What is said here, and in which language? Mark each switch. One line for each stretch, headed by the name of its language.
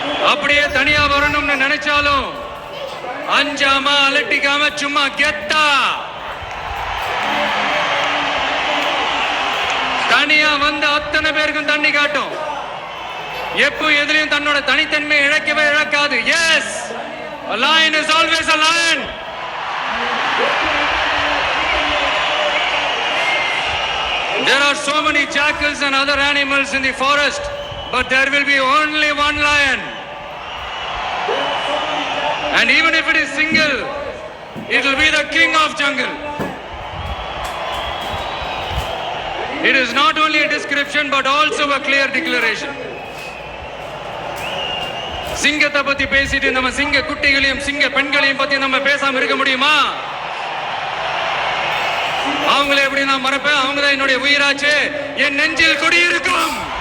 Tamil: அப்படியே தனியா வரணும்னு நினைச்சாலும் அஞ்சாம அலட்டிக்காம சும்மா கெத்தா தனியா வந்து அத்தனை பேருக்கும் தண்ணி காட்டும். எப்போ எதிலையும் தன்னோட தனித்தன்மை இழக்கவே இழக்காது.
English: Yes, a lion is always a lion. There are so many jackals and other animals in the forest, but there will be only one lion. And even if it is single, it will be the king of jungle. It is not only a description but also a clear declaration.
Tamil: சிங்கத்தை பத்தி பேசிட்டு நம்ம சிங்க குட்டிகளையும் சிங்க பெண்களையும் பத்தி நம்ம பேசாம இருக்க முடியுமா? அவங்களை எப்படி நான் மறப்பேன்? அவங்க தான் என்னுடைய உயிராச்சு, என் நெஞ்சில் குடியிருக்கும்.